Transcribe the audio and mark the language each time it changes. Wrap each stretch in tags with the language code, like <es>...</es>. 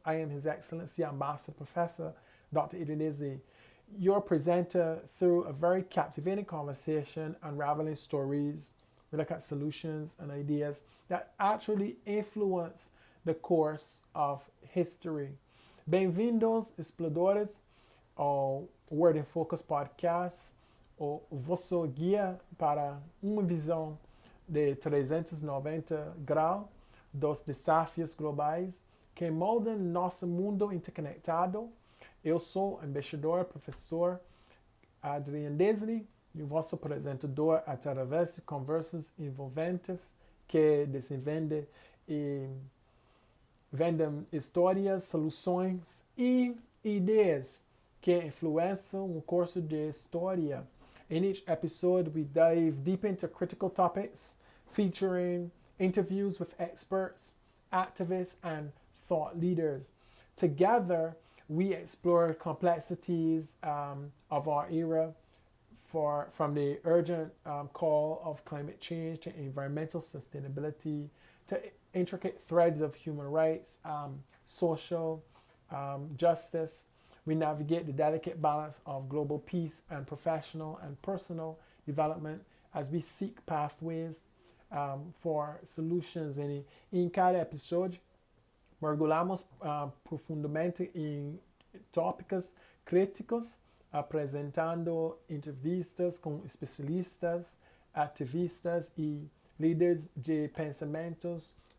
<en>I am His Excellency Ambassador Professor Dr. Iduneze, your presenter through a very captivating conversation, unraveling stories. We look at solutions and ideas that actually influence the course of history.</en> <pt>Bem-vindos, exploradores, ao Word in Focus Podcast, o vosso guia para uma visão de 390 graus dos desafios globais que moldam nosso mundo interconectado. Eu sou o embaixador, professor Adrian Desley, e o vosso apresentador através de conversas envolventes que desenvolvem e vendem histórias, soluções e ideias que influenciam o curso de história.</pt> <en>In each episode, we dive deep into critical topics featuring interviews with experts, activists, and thought leaders. Together, we explore complexities of our era from the urgent call of climate change to environmental sustainability to intricate threads of human rights, social justice. We navigate the delicate balance of global peace and professional and personal development as we seek pathways for solutions.</en> <pt>Em cada episódio, mergulhamos profundamente em tópicos críticos, apresentando entrevistas com especialistas, ativistas e líderes de pensamentos.</pt>